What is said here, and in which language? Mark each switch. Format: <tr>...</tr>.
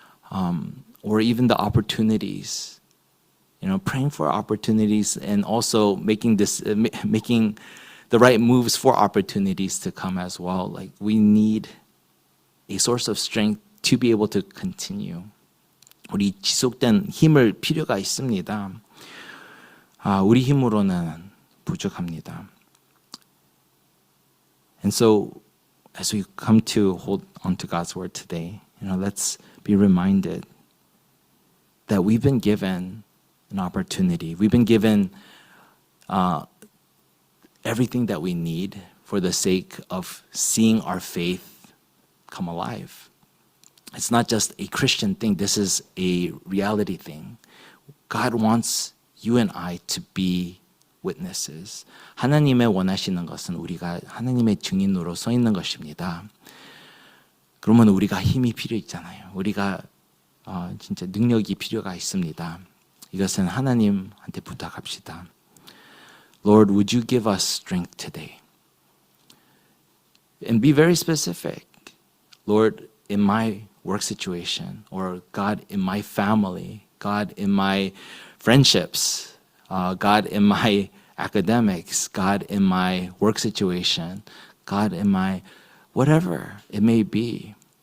<en>Or even the opportunities, praying for opportunities and also making the right moves for opportunities to come as well. Like we need a source of strength to be able to continue.</en> <ko>우리 지속된 힘을 필요가 있습니다. 우리 힘으로는 부족합니다.</ko> <en>And so, as we come to hold on to God's word today, let's be reminded that we've been given an opportunity. We've been given everything that we need for the sake of seeing our faith come alive. It's not just a Christian thing. This is a reality thing. God wants you and I to be witnesses.</en> <ko>하나님의 원하시는 것은 우리가 하나님의 증인으로 서 있는 것입니다. 그러면 우리가 힘이 필요 있잖아요. 우리가 진짜 능력이 필요가 있습니다. 이것은 하나님한테 부탁합시다.</ko> <en>Lord, would you give us strength today? And be very specific. Lord, in my work situation, or God, in my family, God, in my friendships, God, in my academics, God, in my work situation, God, in my whatever it may be.</en>